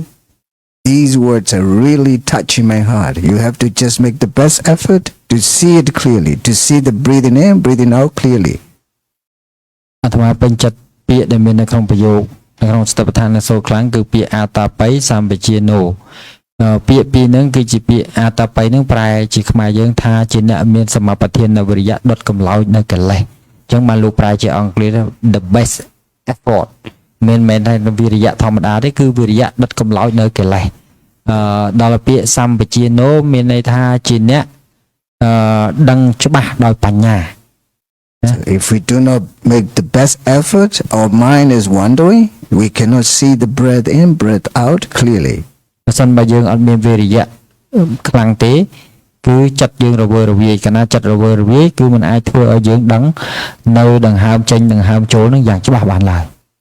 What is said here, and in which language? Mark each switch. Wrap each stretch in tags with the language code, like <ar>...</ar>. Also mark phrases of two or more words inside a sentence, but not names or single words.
<en>These words are really touching my heart. You have to just make the best effort to see it clearly, to see the breathing in, breathing out clearly.</en> <km>អាត្មាពេញចិត្តពាក្យដែលមាននៅក្នុងប្រយោគនៅក្នុងសតិប្បដ្ឋានសូរខ្លាំងគឺពាក្យអាតាបៃសម្បជាណូពាក្យពីរហ្នឹងគឺជាពាក្យអាតាបៃហ្នឹងប្រែជាខ្មែរយើងថាជាអ្នកមានសមបទាននៅវិរិយៈដុតកំឡោចនៅកិលេសអញ្ចឹងបានលោកប្រែជាអង់គ្លេស</km> <en>the best effort</en> <km>មិនមែនថាវិរិយៈធម្មតាទេគឺវិរិយៈដុតកំឡោចនៅកិលេសដល់ពាក្យសម្បជាណូមានន័យថាជាអ្នកដឹងច្បាស់ដោយបញ្ញា</km> <en>So if we do not make the best effort, our mind is wandering. We cannot see the breath in, breath out clearly.</en> <km>បើសិនបើយើងអត់មានវិរិយៈខ្លាំងទេគឺចិត្តយើងរវើរវាយកាលណាចិត្តរវើរវាយគឺមិនអាចធ្វើឲ្យយើងដឹងនៅដង្ហើមចេញដង្ហើមចូលនឹងយ៉ាងច្បាស់បានឡើយ</km>